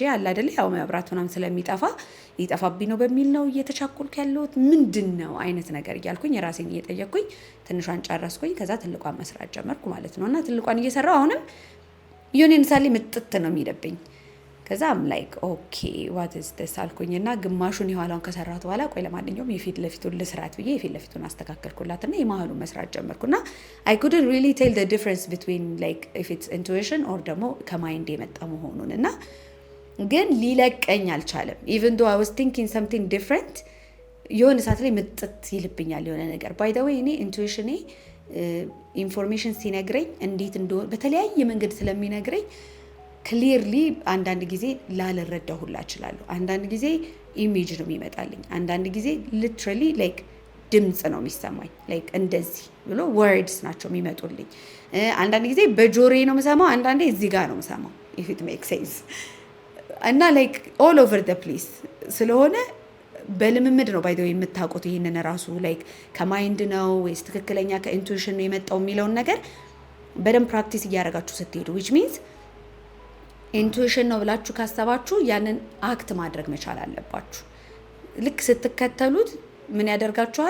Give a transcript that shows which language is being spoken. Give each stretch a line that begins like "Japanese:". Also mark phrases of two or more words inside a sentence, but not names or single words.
Amharic: አለ አይደለ ያው መብራት ምናምን ስለሚጠፋ ሊጠፋብኝ ነው በሚል ነው እየተቻኮልኩ ያለሁት ምንድን ነው አይነት ነገር እያልኩኝ ራሴን እየጠየቅኩኝ ትንሿን ጨረስኩኝ። ከዛ ትልቋን መስራት ጀመርኩ ማለት ነው። እና ትልቋን እየሰራው አሁንም የሆነ ምሳሌ ምጥት ነው የሚደብኝ። ከዛም
English: like okay what is this
Amharic: አልኩኝና ግማሹን የኋላውን ከሰራሁት በኋላ ቆይ ለማንኛውም የፊት ለፊቱን ልስራት ብዬ የፊት ለፊቱን አስተካከልኩላትና የመሀሉን መስራት ጀመርኩና
English: I couldn't really tell the difference between like if it's intuition
Amharic: or ደግሞ ከማይንድ የመጣ መሆኑን እና ግን ሊለቀኝ አልቻለም።
English: even though I was thinking something different
Amharic: የሆነ ሰዓት ላይ ምጥት ይልብኛል የሆነ ነገር።
English: by the way
Amharic: እኔ ኢንቱዊሽኔ ኢንፎርሜሽን ሲነግረኝ እንዴት እንደሆነ በተለያየ መንገድ ስለሚነግረኝ ክሊርሊ አንዳንድ ጊዜ ላልረዳው ሁላ እችላለሁ። አንዳንድ ጊዜ ኢሜጅ ነው የሚመጣልኝ፣ አንዳንድ ጊዜ
English: literally like
Amharic: ድምጽ ነው የሚሰማኝ። ላይክ እንደዚህ ብሎ ወርድስ ናቸው የሚመጡልኝ። አንዳንድ ጊዜ በጆሮዬ ነው የምሰማው፣ አንዳንዴ እዚህ ጋር ነው የምሰማው
English: if it makes sense
Amharic: እና ላይክ
English: all over the place
Amharic: ስለሆነ በልምምድ ነው
English: by the way
Amharic: የምታውቁት። ይሄንን ራሱ ላይክ ከማይንድ ነው ወይስ ትክክለኛ ከኢንቱዊሽን ነው የመጣው የሚለውን ነገር በደንብ ፕራክቲስ እያደረጋችሁ ስትሄዱ
English: which means
Amharic: ኢንቱዊሽን ነው ብላችሁ ካሰባችሁ ያንን አክት ማድረግ መቻል አለባችሁ። ልክ ስትከተሉት ምን ያደርጋችኋል?